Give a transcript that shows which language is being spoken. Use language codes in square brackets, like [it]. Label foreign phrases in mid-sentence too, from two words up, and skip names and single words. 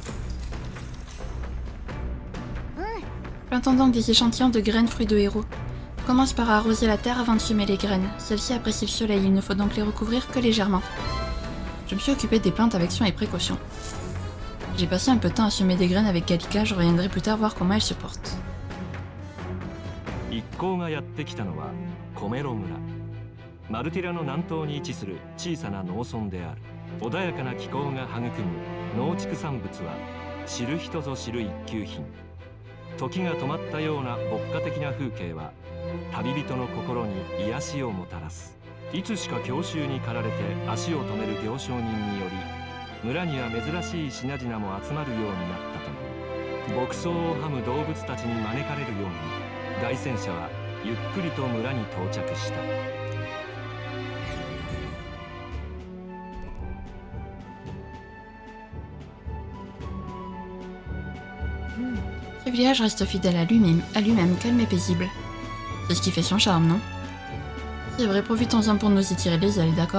[fr] Plantons donc des échantillons de graines fruits de héros. Commence par arroser la terre avant de semer les graines. Celles-ci apprécient le soleil, il ne faut donc les recouvrir que légèrement. Je me suis occupée des plantes avec soin et précaution. J'ai passé un peu de temps à semer des graines avec Gallica, je reviendrai plus tard voir comment elles se portent. [ja] 一行がやってきたのはコメロ村。マルティラの南東に位置する小さな農村である。穏やかな気候が育む農畜産物は知る人ぞ知る一級品。時が止まったような牧歌的な風景は旅人の心に癒しをもたらす。いつしか郷愁に駆られて足を止める行商人により村には珍しい品々も集まるようになったという。牧草をはむ動物たちに招かれるように凱旋者はゆっくりと村に到着した。 [fr] Ce village reste fidèle à lui-même, calme et paisible. C'est ce qui fait son charme, non? C'est vrai, profitons-en pour nous étirer les ailes, d'accord?